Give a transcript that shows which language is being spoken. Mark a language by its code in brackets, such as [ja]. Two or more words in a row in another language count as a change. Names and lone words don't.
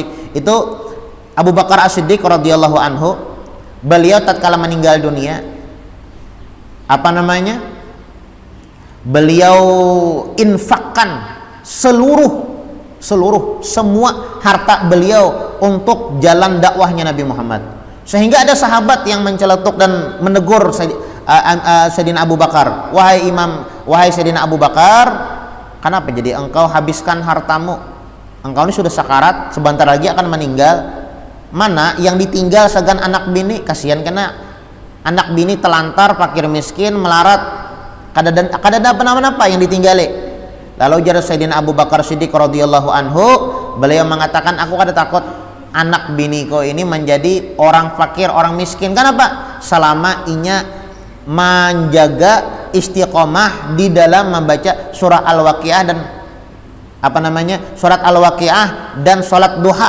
[bjn] Itu Abu Bakar As-Siddiq [ar] radhiyallahu anhu, [bjn] beliau tatkala meninggal dunia, beliau infakkan semua harta beliau untuk jalan dakwahnya Nabi Muhammad, sehingga ada sahabat yang menceletuk dan menegur Sayyidina Abu Bakar, wahai Sayyidina Abu Bakar, kenapa jadi engkau habiskan hartamu? Engkau ini sudah sakarat, sebentar lagi akan meninggal. Mana yang ditinggal segan anak bini? Kasihan kena anak bini telantar, fakir miskin, melarat, kada ada apa-apa yang ditinggali. Lalu ujar Sayyidina Abu Bakar Siddiq [ar] radhiyallahu anhu, [bjn] beliau mengatakan, aku kada takut anak biniku ini menjadi orang fakir, orang miskin. Kenapa? Selama inya menjaga istiqomah di dalam membaca surah Al-Waqiah dan surat Al-Waqiah dan salat duha.